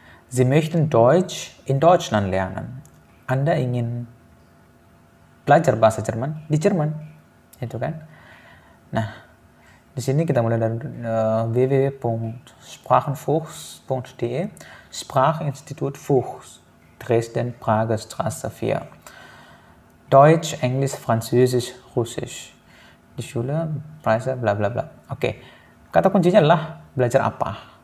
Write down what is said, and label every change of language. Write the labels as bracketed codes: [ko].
[de] Sie möchten Deutsch in Deutschland lernen. [id] Anda ingin belajar bahasa Jerman di Jerman, itu kan? Nah, di sini kita mulai dari www.sprachenfuchs.de, Sprachinstitut Fuchs, Dresden, Prager Straße 4. [de] Deutsch, Englisch, Französisch, Russisch. [id] Di [de] Schule, Preise, [id] bla bla bla. Oke. Kata kuncinya adalah belajar apa?